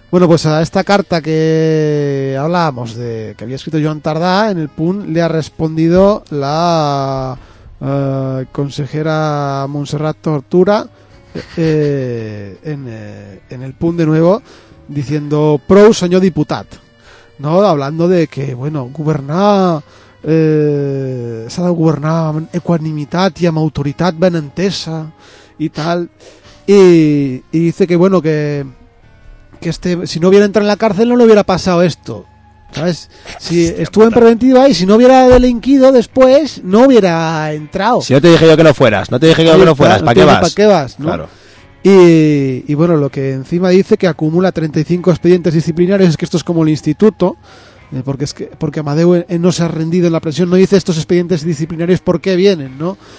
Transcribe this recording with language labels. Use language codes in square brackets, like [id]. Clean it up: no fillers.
[es] Bueno, pues a esta carta que hablábamos de que había escrito Joan Tardà en el Punt, le ha respondido la consejera Montserrat Tortura en el Punt de nuevo, diciendo [ca] prou senyor diputat, [es] ¿no? Hablando de que, bueno, gobernar... [ca] s'ha de governar amb equanimitat i amb autoritat ben entesa i tal, [es] y dice que bueno, que este, si no hubiera entrado en la cárcel no le hubiera pasado esto, ¿sabes? Si estuvo en preventiva y si no hubiera delinquido después no hubiera entrado. Si no te dije yo que no fueras, ¿para qué vas? ¿No? Claro. Y bueno, lo que encima dice que acumula 35 expedientes disciplinarios, es que esto es como el instituto. Porque es que porque Amadeu no se ha rendido en la presión, no dice estos expedientes disciplinarios por qué vienen, ¿no?